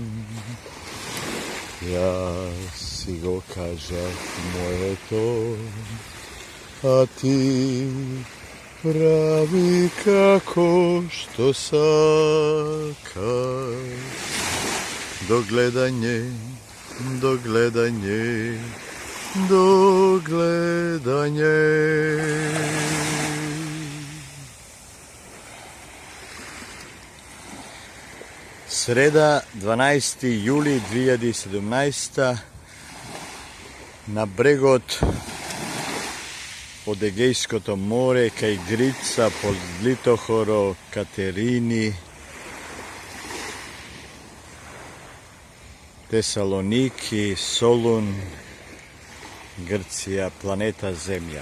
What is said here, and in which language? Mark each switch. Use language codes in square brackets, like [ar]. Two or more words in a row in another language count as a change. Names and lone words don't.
[mk] Јас си го кажав моето, а ти прави како што сакаш. До гледање, до гледање. Sreda, 12. juli 2017. На брегот од Егејското море, кај Грица, под Литохоро, Катерини, Тесалоники, Солун, Грција, планета Земја.